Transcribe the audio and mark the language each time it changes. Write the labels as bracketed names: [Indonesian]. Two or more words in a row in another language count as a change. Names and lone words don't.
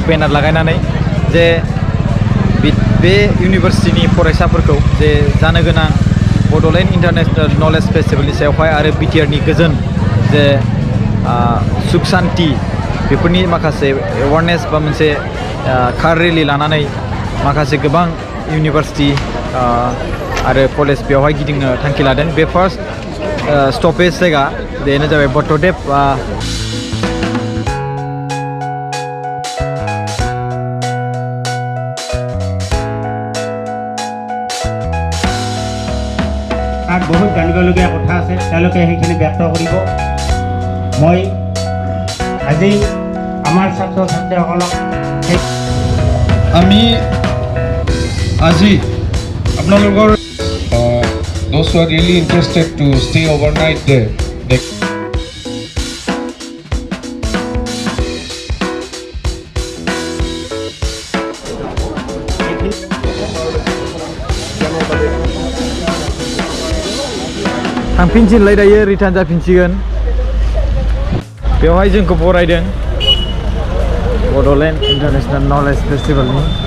[Bodo] बेनार लागायनानै जे बे इउनिभार्सिटिनि फरायसाफोरखौ जे जानो गोनां बड'लेण्ड इन्टारनेशनेल नलेज फेस्टिभेलनि सायावहाय आरो बिटिआरनि गोजोन जे सुख शान्ति बेफोरनि माखासे एवारनेस बा मोनसे [English] car rally [Bodo] लानानै माखासे गोबां इउनिभार्सिटि आरो कलेज बेवहाय गिदिंनो थांखि लादों बे [English] first stoppage [Bodo] जायगा बेनो जाबाय बद्धदेव [Assamese] তাত বহুত জানিবলগীয়া কথা আছে তেওঁলোকে সেইখিনি ব্যক্ত কৰিব মই আজি আমাৰ ছাত্ৰ ছাত্ৰীসকলক আমি আজি আপোনালোকৰ [English] those who are really interested to stay overnight there [Bodo] थांफिनसिनलाय दायो रिटार्न जाफिनसिगोन बेवहाय जोंखौ बरायदों बड'लेण्ड इन्टारनेशनेल नलेज फेस्टिवलनि